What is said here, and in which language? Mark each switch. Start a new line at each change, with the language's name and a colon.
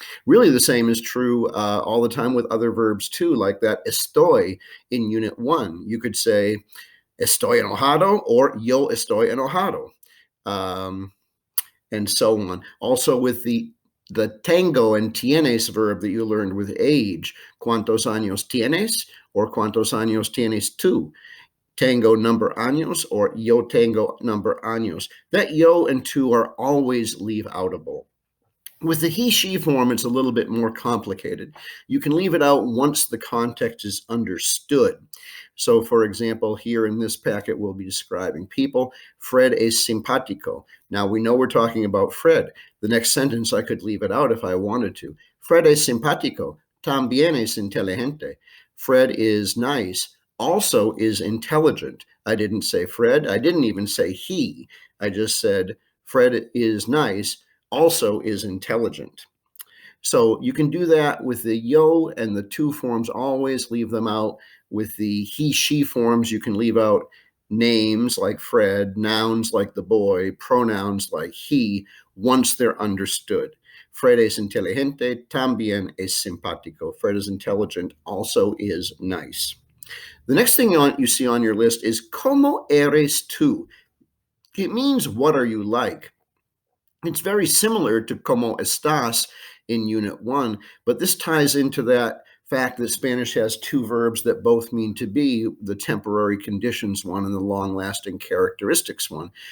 English: Really, the same is true all the time with other verbs too, like that estoy in Unit 1. You could say
Spanish: estoy enojado
English: or
Spanish: yo estoy enojado.
English: And so on. Also with the the tengo and tienes verb that you learned with age.
Spanish: ¿Cuántos años tienes? Or ¿cuántos años tienes tú? Tengo number años or yo tengo number años.
English: That yo and tú are always leave outable. With the he, she form, it's a little bit more complicated. You can leave it out once the context is understood. So, for example, here in this packet, we'll be describing people.
Spanish: Fred es simpático.
English: Now, we know we're talking about Fred. The next sentence, I could leave it out if I wanted to.
Spanish: Fred es simpático. También es inteligente.
English: Fred is nice. Also is intelligent. I didn't say Fred. I didn't even say he. I just said Fred is nice, also is intelligent. So you can do that with the yo and the two forms, always leave them out. With the he, she forms, you can leave out names like Fred, nouns like the boy, pronouns like he, once they're understood.
Spanish: Fred es inteligente, también es simpático.
English: Fred is intelligent, also is nice. The next thing you see on your list is
Spanish: ¿Cómo eres tú?
English: It means what are you like? It's very similar to
Spanish: ¿Cómo estás
English: in Unit 1, but this ties into that fact that Spanish has two verbs that both mean to be, the temporary conditions one and the long-lasting characteristics one.